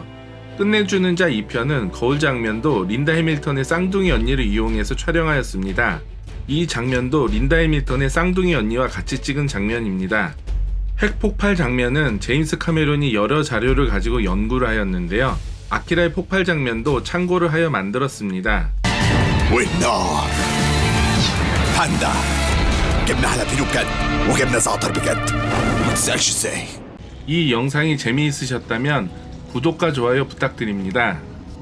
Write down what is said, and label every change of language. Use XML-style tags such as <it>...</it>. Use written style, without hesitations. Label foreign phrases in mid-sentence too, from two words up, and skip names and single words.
<ko>끝내주는 자 2편은 거울 장면도 린다 해밀턴의 쌍둥이 언니를 이용해서 촬영하였습니다. 이 장면도 린다 해밀턴의 쌍둥이 언니와 같이 찍은 장면입니다. 핵 폭발 장면은 제임스 카메론이 여러 자료를 가지고 연구를 하였는데요. 아키라의 폭발 장면도 참고를 하여 만들었습니다.</ko> <ar>والنار باندا جبنا حلبين بجد وجبنا زعتر بجد ما تسألش ازاي</ar> <ko>이 영상이 재미있으셨다면 구독과 좋아요 부탁드립니다.</ko>